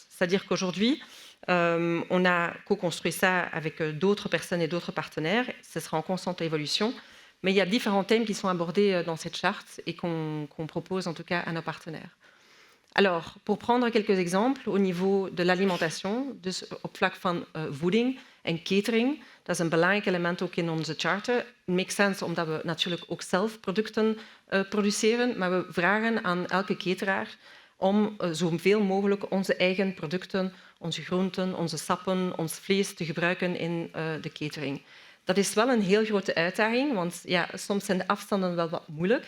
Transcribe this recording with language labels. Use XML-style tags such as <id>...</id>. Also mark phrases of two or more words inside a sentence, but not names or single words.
<fr>C'est-à-dire qu'aujourd'hui, on a co-construit ça avec d'autres personnes et d'autres partenaires, ce sera en constante évolution, mais il y a différents thèmes qui sont abordés dans cette charte et qu'on propose en tout cas à nos partenaires. Alors, pour prendre quelques exemples, au niveau de l'alimentation,</fr> <nl>op vlak van voeding, En catering, dat is een belangrijk element ook in onze charter. Het</nl> <en>makes sense</en> <nl>omdat we natuurlijk ook zelf producten produceren, maar we vragen aan elke cateraar om zoveel mogelijk onze eigen producten, onze groenten, onze sappen, ons vlees te gebruiken in de catering. Dat is wel een heel grote uitdaging, want ja, soms zijn de afstanden wel wat moeilijk.</nl>